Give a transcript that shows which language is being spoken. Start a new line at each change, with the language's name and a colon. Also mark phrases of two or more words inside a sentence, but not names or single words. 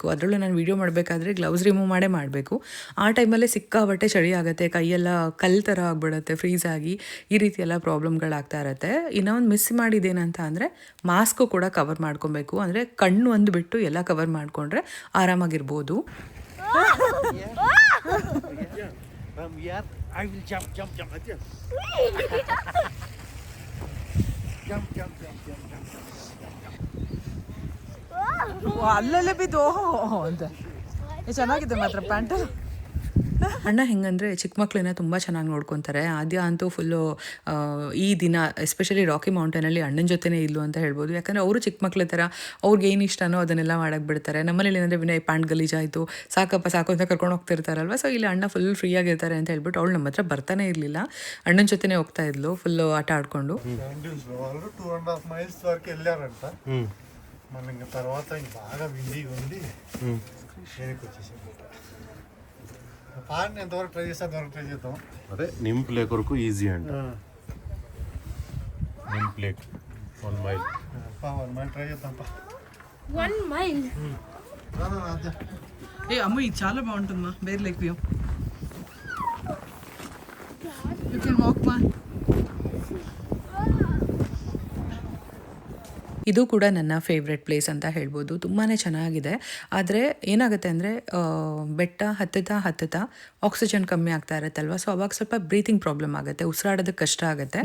Kannada: ಅದರಲ್ಲೂ ನಾನು ವೀಡಿಯೋ ಮಾಡಬೇಕಾದ್ರೆ
English: gloves remove
Kannada: ಮಾಡಬೇಕು. ಆ ಟೈಮಲ್ಲೇ ಸಿಕ್ಕಾಬಟ್ಟೆ ಚಳಿ ಆಗುತ್ತೆ, ಕೈಯೆಲ್ಲ ಕಲ್ಲು ಥರ ಆಗಿಬಿಡುತ್ತೆ ಫ್ರೀಸ್ ಆಗಿ, ಈ ರೀತಿ ಎಲ್ಲ ಪ್ರಾಬ್ಲಮ್ಗಳಾಗ್ತಾ ಇರುತ್ತೆ. ಇನ್ನೊಂದು ಮಿಸ್ ಮಾಡಿದ್ದೇನಂತ ಅಂದರೆ ಮಾಸ್ಕು ಕೂಡ ಕವರ್ ಮಾಡ್ಕೊಬೇಕು, ಅಂದರೆ ಕಣ್ಣು ಒಂದು ಬಿಟ್ಟು ಎಲ್ಲ ಕವರ್ ಮಾಡಿಕೊಂಡ್ರೆ ಆರಾಮಾಗಿರ್ಬೋದು.
English: I will jump.
Kannada: ಅಲ್ಲಲ್ಲೇ ಬಿದ್ದು ಅಂತ ಚೆನ್ನಾಗಿದೆ ಮಾತ್ರ ಪ್ಯಾಂಟ್. ಅಣ್ಣ ಹೆಂಗಂದರೆ ಚಿಕ್ಕ ಮಕ್ಕಳನ್ನ ತುಂಬ ಚೆನ್ನಾಗಿ ನೋಡ್ಕೊತಾರೆ. ಆದ್ಯ ಅಂತೂ ಫುಲ್ಲು ಈ ದಿನ ಎಸ್ಪೆಷಲಿ ರಾಕಿ ಮೌಂಟೇನಲ್ಲಿ ಅಣ್ಣನ ಜೊತೆನೇ ಇಲ್ಲು ಅಂತ ಹೇಳ್ಬೋದು. ಯಾಕಂದರೆ ಅವರು ಚಿಕ್ಕ ಮಕ್ಳ ಥರ ಅವ್ರಿಗೆ ಏನು ಇಷ್ಟನೋ ಅದನ್ನೆಲ್ಲ ಮಾಡೋಕ್ಕೆ ಬಿಡ್ತಾರೆ. ನಮ್ಮನೇಲಿ ಏನಂದರೆ ವಿನಯ್ ಪ್ಯಾಂಟ್ ಗಲೀಜಾಯಿತು ಸಾಕಪ್ಪ ಸಾಕು ಅಂತ ಕರ್ಕೊಂಡು ಹೋಗ್ತಿರ್ತಾರಲ್ವ, ಸೊ ಇಲ್ಲಿ ಅಣ್ಣ
English: full free
Kannada: ಆಗಿರ್ತಾರೆ ಅಂತ ಹೇಳ್ಬಿಟ್ಟು ಅವಳು ನಮ್ಮ ಹತ್ರ ಬರ್ತಾನೆ ಇರಲಿಲ್ಲ, ಅಣ್ಣನ ಜೊತೆನೇ ಹೋಗ್ತಾ ಇದ್ಲು ಫುಲ್ಲು ಆಟ ಆಡ್ಕೊಂಡು.
Telugu: 2.5 miles వరకు వెళ్ళారంట. మనం ఇంకా తర్వాత బాగా విండి వెనక్కి వచ్చేసాం. పాడిని ఎంతవరకు ట్రై చేస్తే అంతవరకు ట్రై చేద్దాం. అదే నింప్ లేక్ వరకు ఈజీ అంట. నింప్ లేక్ 1 mile. 1 mile ట్రై చేద్దాం. 1 mile. ఏ అమ్మ ఇది చాలా బాగుంటుందమ్మా, బేర్ లేక్ వ్యూ.
English: you can walk మా.
Kannada: ಇದು ಕೂಡ ನನ್ನ
English: favourite place
Kannada: ಅಂತ ಹೇಳ್ಬೋದು, ತುಂಬಾ ಚೆನ್ನಾಗಿದೆ. ಆದರೆ ಏನಾಗುತ್ತೆ ಅಂದರೆ ಬೆಟ್ಟ ಹತ್ತುತ್ತಾ ಆಕ್ಸಿಜನ್ ಕಮ್ಮಿ ಆಗ್ತಾ ಇರುತ್ತಲ್ವ, ಸೊ ಅವಾಗ ಸ್ವಲ್ಪ
English: breathing problem
Kannada: ಆಗುತ್ತೆ, ಉಸಿರಾಡೋದಕ್ಕೆ ಕಷ್ಟ ಆಗುತ್ತೆ.